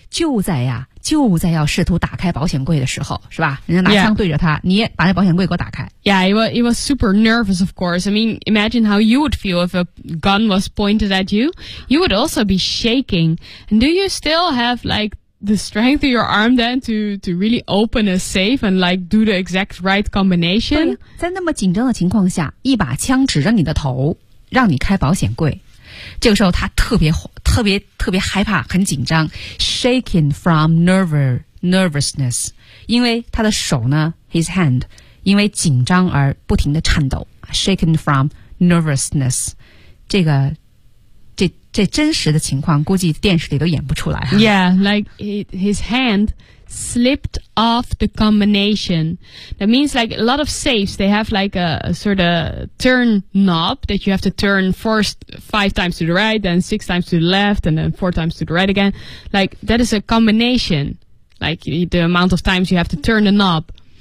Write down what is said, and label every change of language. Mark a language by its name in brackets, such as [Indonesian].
[Chinese] 就在要试图打开保险柜的时候是吧人家拿枪对着他、 [English] yeah. [Chinese] 你也把那保险柜给我打开 [English] Yeah it was super nervous of course I mean imagine how you would feel if a gun was pointed at you You would also be shaking And do you still have likeThe strength of your arm then to really open a safe and like do the exact right combination. [Chinese] 对，在那么紧张的情况下，一把枪指着你的头，让你开保险柜。这个时候他特别害怕，很紧张 ， [English] shaking from nervousness. [Chinese] 因为他的手呢 ， [English] his hand， [Chinese] 因为紧张而不停的颤抖 ， [English] shaken from nervousness. [Chinese] 这真实的情况估计电视里都演不出来、 [English] 啊、Yeah, like his hand slipped off the combination. That means like a lot of safes, they have like a sort of turn knob that you have to turn first 5 times to the right, then 6 times to the left, and then 4 times to the right again. Like that is a combination, like the amount of times you have to turn the knob.